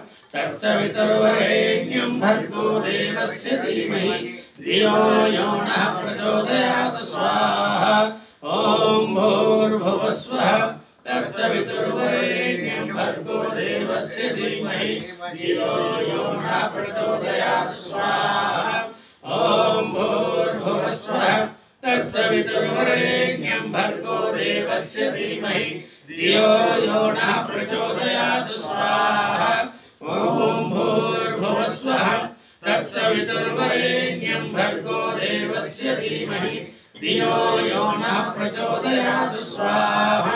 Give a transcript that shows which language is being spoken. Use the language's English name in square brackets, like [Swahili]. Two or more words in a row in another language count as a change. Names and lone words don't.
[Sanskrit] తత్సవితుర్వరేణ్యం భర్గో దేవస్య ధీమహి ధియో యో నః ప్రచోదయాత్ స్వాహా ఓం భూర్భువస్వః తత్సవితుర్వరేణ్యం భర్గో దేవస్య ధీమహి ధియో యో నః ప్రచోదయాత్ స్వాహా ఓం భూర్భువస్వః తత్సవితుర్వరేణ్యం भर्गो देवस्य धीमहि धियो यो नः प्रचोदयात् स्वाहा ॐ भूर्भुवस्वः तत्सवितुर्वरेण्यं भर्गो देवस्य धीमहि धियो यो नः प्रचोदयात् स्वाहा